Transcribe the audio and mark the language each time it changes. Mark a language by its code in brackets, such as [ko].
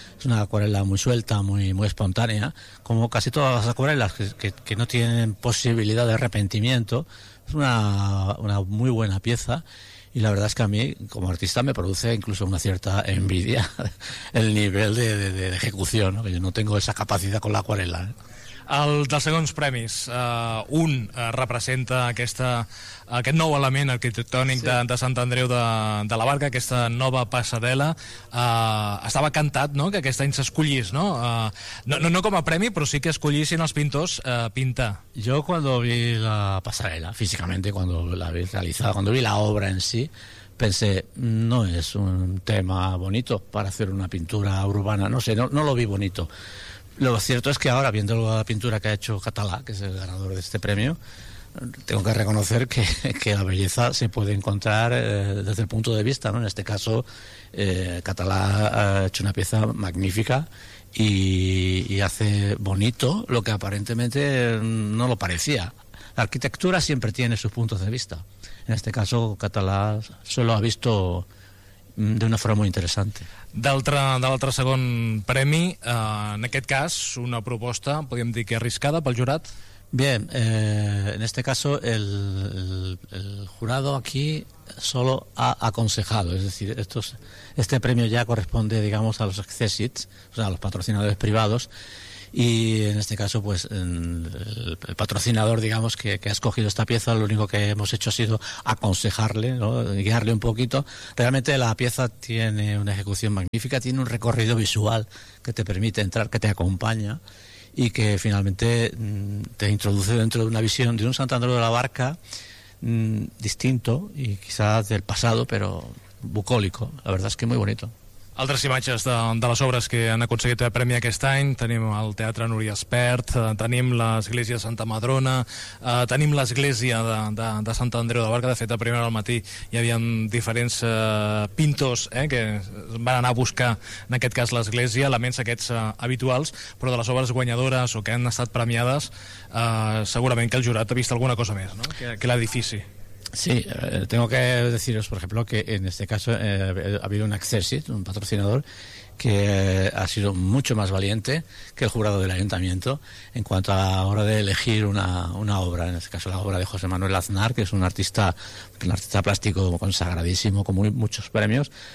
[es] Es una acuarela muy suelta, muy, muy espontánea, como casi todas las acuarelas que no tienen posibilidad de arrepentimiento. Es una muy buena pieza y la verdad es que a mí, como artista, me produce incluso una cierta envidia el nivel de ejecución, ¿no? Que yo no tengo esa capacidad con la acuarela, ¿eh? [ca] El dels segons premis, un representa aquest nou element arquitectònic, sí, de Sant Andreu de la Barca, aquesta nova passarel·la. Estava cantat, no?, que aquest any s'escollís, no? No com a premi, però sí que escollissin els pintors pintar. [es] Yo cuando vi la passarel·la, físicamente, cuando la vi realizada, cuando vi la obra en sí, pensé, no es un tema bonito para hacer una pintura urbana, no sé, no lo vi bonito. Lo cierto es que ahora, viendo la pintura que ha hecho Catalá, que es el ganador de este premio, tengo que reconocer que la belleza se puede encontrar desde el punto de vista, ¿no? En este caso, Catalá ha hecho una pieza magnífica y hace bonito lo que aparentemente no lo parecía. La arquitectura siempre tiene sus puntos de vista. En este caso, Catalá se lo ha visto de una forma muy interesante. [ca] De l'altre segon premi, en aquest cas, una proposta, podríem dir que arriscada, pel jurat? [es] Bien, en este caso el jurado aquí solo ha aconsejado, es decir, este premio ya corresponde, digamos, a los accessits, o sea, a los patrocinadores privados, y en este caso, pues, el patrocinador, digamos, que ha escogido esta pieza, lo único que hemos hecho ha sido aconsejarle, ¿no?, guiarle un poquito. Realmente la pieza tiene una ejecución magnífica, tiene un recorrido visual que te permite entrar, que te acompaña y que finalmente te introduce dentro de una visión de un Sant Andreu de la Barca distinto y quizás del pasado, pero bucólico. La verdad es que muy bonito. [ca] Altres imatges de les obres que han aconseguit el premi aquest any. Tenim el Teatre Núria Espert, tenim l'Església Santa Madrona, tenim l'Església de Sant Andreu de Barca. De fet, a primera hora del matí hi havia diferents pintors que van anar a buscar, en aquest cas, l'Església, elements aquests habituals, però de les obres guanyadores o que han estat premiades, segurament que el jurat ha vist alguna cosa més, no?, que l'edifici. [es] Sí, tengo que deciros, por ejemplo, que en este caso ha habido un accessit, un patrocinador, que ha sido mucho más valiente que el jurado del ayuntamiento en cuanto a la hora de elegir una obra, en este caso la obra de José Manuel Aznar, que es un artista plástico consagradísimo, con muchos premios.